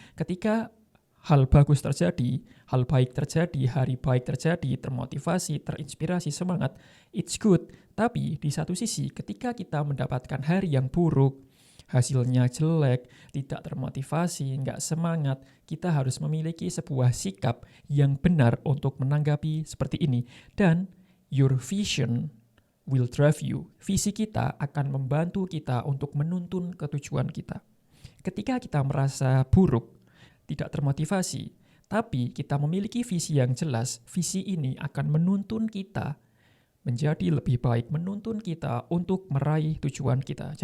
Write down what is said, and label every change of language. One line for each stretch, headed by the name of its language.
Indonesian: Ketika hal bagus terjadi, hal baik terjadi, hari baik terjadi, termotivasi, terinspirasi, semangat,
English: it's good.
Indonesian: Tapi di satu sisi, ketika kita mendapatkan hari yang buruk, hasilnya jelek, tidak termotivasi, nggak semangat, kita harus memiliki sebuah sikap yang benar untuk menanggapi seperti ini. Dan
English: your vision will drive you.
Indonesian: Visi kita akan membantu kita untuk menuntun ketujuan kita. Ketika kita merasa buruk, tidak termotivasi, tapi kita memiliki visi yang jelas, visi ini akan menuntun kita menjadi lebih baik, menuntun kita untuk meraih tujuan kita.